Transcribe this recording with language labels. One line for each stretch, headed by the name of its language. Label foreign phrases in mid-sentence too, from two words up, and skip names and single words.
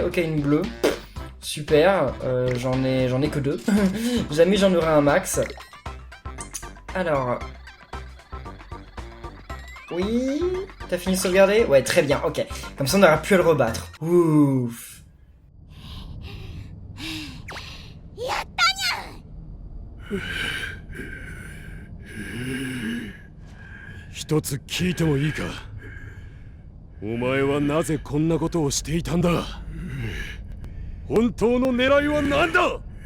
French: Ok, une bleue. Super, j'en ai que 2. Jamais j'en aurai un max. Alors... Oui, t'as fini de sauvegarder? Ouais, très bien, ok. Comme ça on n'aura plus à le rebattre. Ouf.
Japanese: 一つ聞いてもいいか。お前はなぜこんなことをしていたんだ。本当の狙いは何だ。